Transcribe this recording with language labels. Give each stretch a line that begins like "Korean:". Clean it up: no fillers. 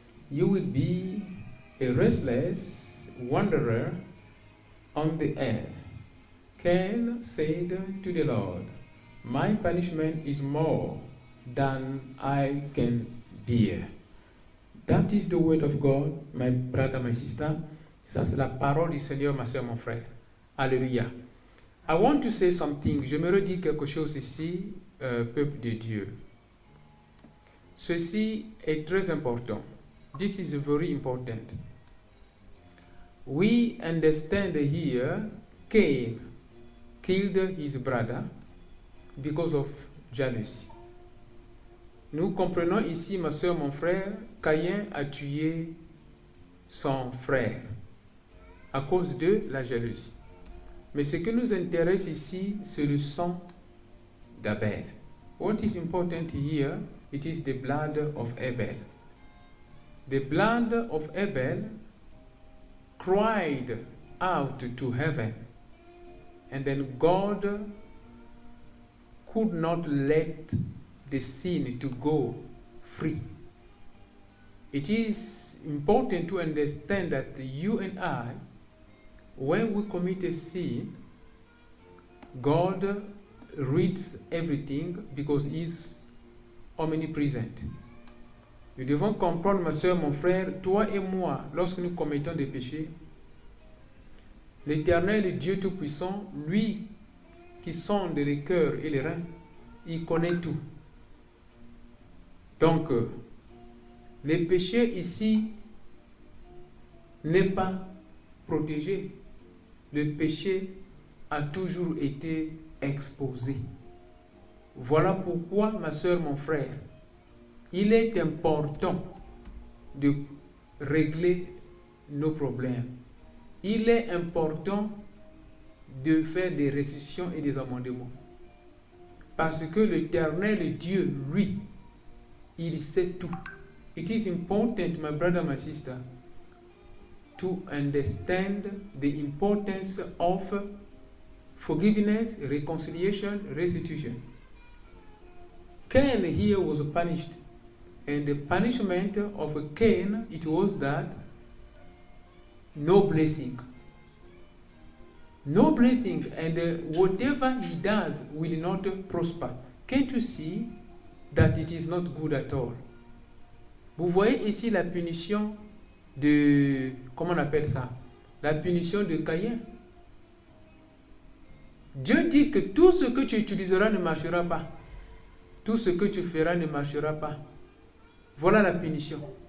English: You will be a restless wanderer on the air." Cain said to the Lord, "My punishment is more than I can bear." That is the word of God, my brother, my sister.
French: Ça, c'est la parole du Seigneur, ma soeur, mon frère. Alléluia.
English: I want to say something.
French: J'aimerais dire quelque chose ici, peuple de Dieu. Ceci est très important.
English: This is very important. We understand here Cain killed his brother because of jealousy.
French: Nous comprenons ici, ma soeur, mon frère, Caïn a tué son frère à cause de la jalousie. Mais ce qui nous intéresse ici, c'est le sang d'Abel.
English: What is important here, it is the blood of Abel. The blood of Abel cried out to heaven, and then God could not let the sin to go free. It is important to understand that you and I, when we commit a sin, God reads everything because He is omnipresent.
French: Nous devons comprendre, ma soeur, mon frère, toi et moi, lorsque nous commettons des péchés, l'Éternel Dieu Tout-Puissant, lui qui sonde les cœurs et les reins, il connaît tout. Donc, le péché ici n'est pas protégé. Le péché a toujours été exposé. Voilà pourquoi, ma soeur, mon frère, il est important de régler nos problèmes. Il est important de faire des restitutions et des amendements. Parce que l'Éternel Dieu, lui, il sait tout.
English: It is important, my brother, my sister, to understand the importance of forgiveness, reconciliation, restitution. Cain here was punished. And the punishment of Cain, it was that no blessing. No blessing, and whatever he does will not prosper. Can't you see that it is not good at all?
French: Vous voyez ici la punition de, comment on appelle ça? La punition de Caïn. Dieu dit que tout ce que tu utiliseras ne marchera pas. Tout ce que tu feras ne marchera pas. Voilà la punition.